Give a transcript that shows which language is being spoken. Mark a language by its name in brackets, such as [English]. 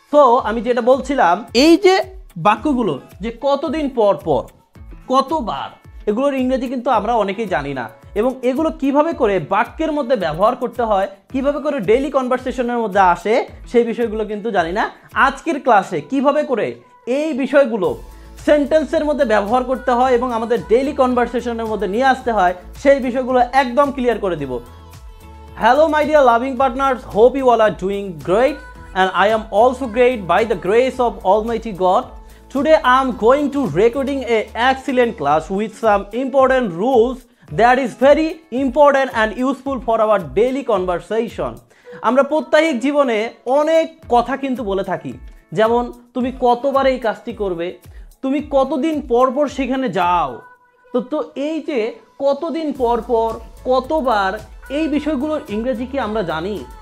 [Bangla] So আমি যেটা বলছিলাম, এই যে বাক্যগুলো যে কতদিন পর পর, কতবার, এগুলোর ইংরেজি কিন্তু আমরা অনেকেই জানি না, এবং এগুলো কিভাবে করে বাক্যের মধ্যে ব্যবহার করতে হয়, কিভাবে করে ডেইলি কনভারসেশনের মধ্যে আসে, সেই বিষয়গুলো কিন্তু জানি না। আজকের ক্লাসে কিভাবে করে এই বিষয়গুলো সেন্টেন্সের মধ্যে ব্যবহার করতে হয় এবং আমাদের ডেইলি কনভারসেশনের মধ্যে নিয়ে আসতে হয়, সেই বিষয়গুলো একদম ক্লিয়ার করে দিব। [English] Hello my dear loving partners, hope you all are doing great, and I am also great by the grace of Almighty God. Today I am going to recording a excellent class with some important rules that is very important and useful for our daily conversation. [Bangla] আমরা প্রত্যেক জীবনে অনেক কথা কিন্তু বলে থাকি, যেমন তুমি কতবার এই কাজটি করবে, তুমি কতদিন পর পর সেখানে যাও। তো এই যে কতদিন পর পর, কতবার, এই বিষয়গুলোর ইংরেজি কি আমরা জানি?